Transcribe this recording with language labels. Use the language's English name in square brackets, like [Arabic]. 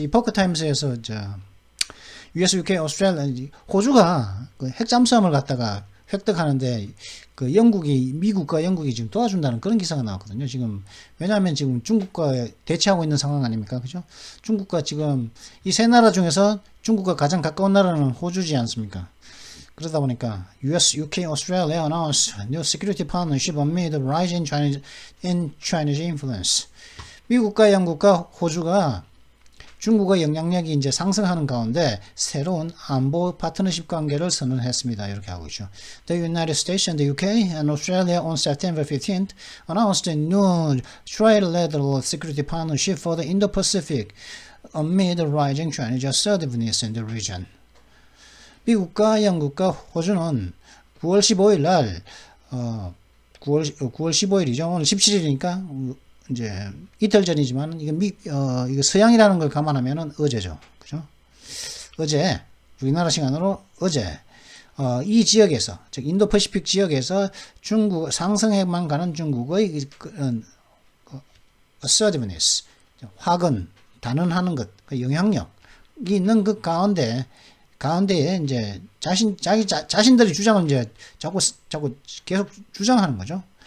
[Korean] Epoch Times에서 US, UK, Australia, 호주가 그 핵잠수함을 갖다가 획득하는데 미국과 영국이 지금 도와준다는 그런 기사가 나왔거든요. 지금 왜냐하면 지금 중국과 대치하고 있는 상황 아닙니까, 그죠? 중국과 지금 이 세 나라 중에서 중국과 가장 가까운 나라는 호주지 않습니까? 그러다 보니까 [English] US, UK, Australia announced new security partnership amid the rise in Chinese influence. [Korean] 미국과 영국과 호주가 중국의 영향력이 이제 상승하는 가운데 새로운 안보 파트너십 관계를 선언했습니다. 이렇게 하고 있죠. [English] The United States and the UK and Australia on September 15th announced a new trilateral security partnership for the Indo-Pacific amid the rising Chinese assertiveness in the region. [Korean] 미국과 영국과 호주는 9월 15일 날, 9월 15일이죠. 오늘 17일이니까, 이제, 이틀 전이지만, 이거 서양이라는 걸 감안하면은 어제죠. 그죠? 어제, 우리나라 시간으로 어제, 이 지역에서, 즉, 인도퍼시픽 지역에서 상승해만 가는 중국의 assertiveness, 단언하는 것, 영향력이 있는 그 가운데에 이제 자신들의 주장을 이제 자꾸 계속 주장하는 거죠.